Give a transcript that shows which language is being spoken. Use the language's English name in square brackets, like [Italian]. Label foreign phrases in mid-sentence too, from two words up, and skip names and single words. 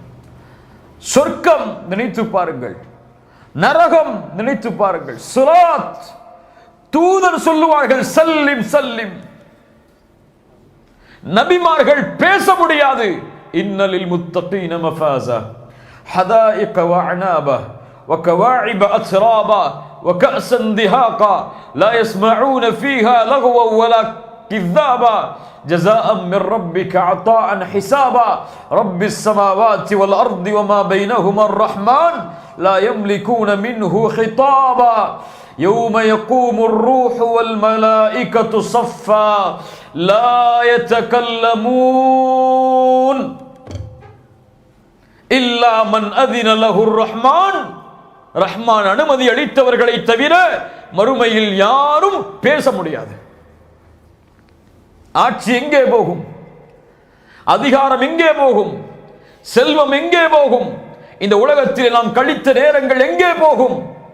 [Tamil] சொர்க்கம் நினைத்து பாருங்கள், நரகம் நினைத்து பாருங்கள். சிராத், தூதர் சொல்லுவார்கள் [Arabic] سلم سلم. [Tamil] நபிமார்கள் பேச முடியாது. [Arabic] إن للمتقين مفازا حدائق وأعنابا وكواعب أترابا وكأسا دهاقا لا يسمعون فيها لغوا ولا كذابا جزاء من ربك عطاء حسابا رب السماوات والأرض وما بينهما الرحمن لا يملكون منه خطابا يوم يقوم الروح والملائكة صفا لا يتكلمون إلا من أذن له الرحمن. [Tamil] ரஹ்மான் அனுமதி அளித்தவர்களை தவிர மறுமையில் யாரும் பேச முடியாது. ஆட்சி எங்கே போகும்? அதிகாரம் எங்கே போகும்? செல்வம் எங்கே போகும்? இந்த உலகத்தில் நாம் கழித்த நேரங்கள் எங்கே போகும்?